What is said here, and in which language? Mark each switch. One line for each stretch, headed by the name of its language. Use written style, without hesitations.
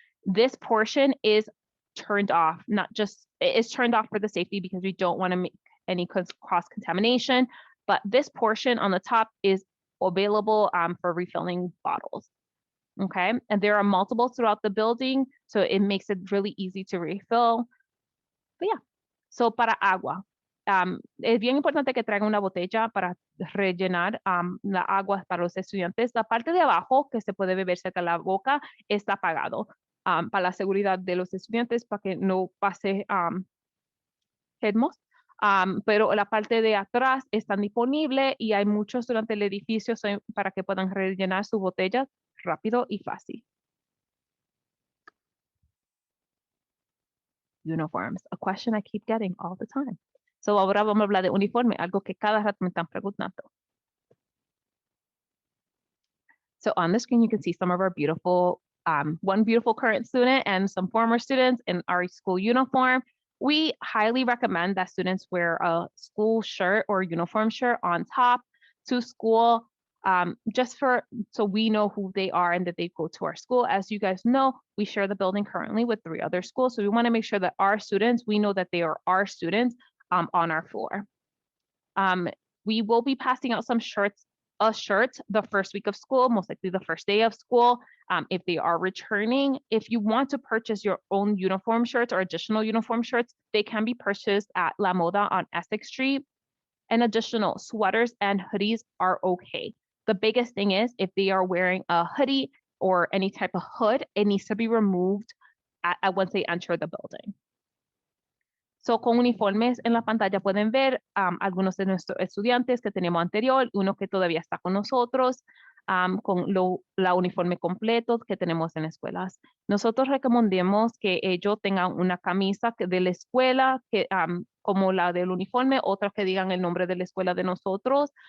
English: This portion is turned off, not just, it's turned off for the safety because we don't want to make any cross contamination, but this portion on the top is available for refilling bottles. Okay, and there are multiple throughout the building, so it makes it really easy to refill.
Spanish: But yeah, so para agua, es bien importante que traigan una botella para rellenar la agua para los estudiantes. La parte de abajo que se puede beber cerca de la boca está apagado para la seguridad de los estudiantes, para que no pase germos. Pero la parte de atrás está disponible y hay muchos durante el edificio para que puedan rellenar su botella rápido y fácil.
English: Uniforms, a question I keep getting all the time.
Spanish: So ahora vamos a hablar de uniforme, algo que cada rato me están preguntando.
English: So on the screen, you can see some of our beautiful, one beautiful current student and some former students in our school uniform. We highly recommend that students wear a school shirt or uniform shirt on top to school, just so we know who they are and that they go to our school. As you guys know, we share the building currently with 3 other schools. So we want to make sure that our students, we know that they are our students on our floor. We will be passing out some shirts the first week of school, most likely the first day of school, if they are returning. If you want to purchase your own uniform shirts or additional uniform shirts, they can be purchased at La Moda on Essex Street. And additional sweaters and hoodies are okay. The biggest thing is if they are wearing a hoodie or any type of hood, it needs to be removed once they enter the building.
Spanish: So, con uniformes en la pantalla pueden ver algunos de nuestros estudiantes que tenemos anterior, uno que todavía está con nosotros, con la uniforme completo que tenemos en escuelas. Nosotros recomendamos que ellos tengan una camisa de la escuela, como la del uniforme, otras que digan el nombre de la escuela de nosotros.